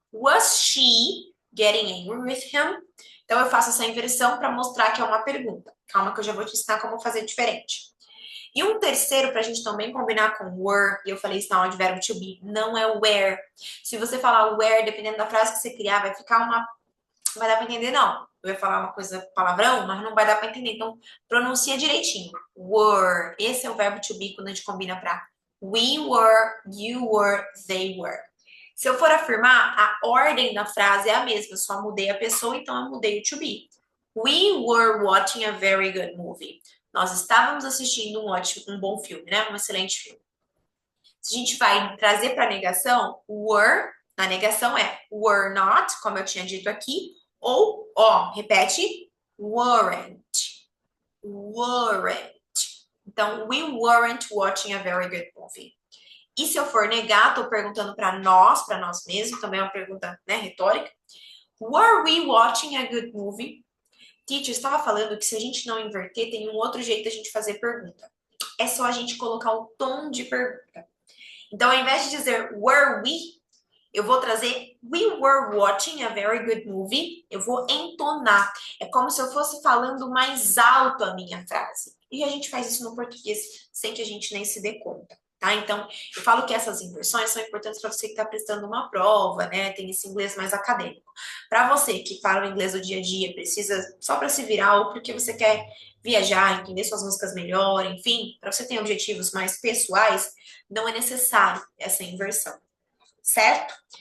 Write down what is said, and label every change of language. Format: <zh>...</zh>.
<en>Was she getting angry with him?</en> <pt>Então, eu faço essa inversão para mostrar que é uma pergunta. Calma que eu já vou te ensinar como fazer diferente. E um terceiro, para a gente também combinar com were, e eu falei isso na aula de verbo to be, não é where. Se você falar where, dependendo da frase que você criar, vai ficar uma... Não vai dar para entender, não. Eu ia falar uma coisa palavrão, mas não vai dar para entender. Então, pronuncia direitinho. Were. Esse é o verbo to be quando a gente combina para we were, you were, they were. Se eu for afirmar, a ordem da frase é a mesma, só mudei a pessoa, então eu mudei o to be.</pt> <en>We were watching a very good movie.</en> <pt>Nós estávamos assistindo um bom filme, né? Um excelente filme. Se a gente vai trazer para a negação, were, na negação é were not, como eu tinha dito aqui, ou, ó, repete, weren't.</pt> <en>Weren't. Então, we weren't watching a very good movie.</en> <pt>E se eu for negar, estou perguntando para nós mesmos, também é uma pergunta, né, retórica.</pt> <en>Were we watching a good movie?</en> <pt>Teacher, estava falando que se a gente não inverter, tem um outro jeito da gente fazer pergunta. É só a gente colocar o tom de pergunta. Então, ao invés de dizer</pt> <en>were we,</en> <pt>eu vou trazer</pt> <en>we were watching a very good movie.</en> <pt>Eu vou entonar. É como se eu fosse falando mais alto a minha frase. E a gente faz isso no português sem que a gente nem se dê conta. Tá? Então, eu falo que essas inversões são importantes para você que está prestando uma prova, né? Tem esse inglês mais acadêmico. Para você que fala o inglês do dia a dia, precisa só para se virar ou porque você quer viajar, entender suas músicas melhor, enfim, para você ter objetivos mais pessoais, não é necessário essa inversão, certo?</pt>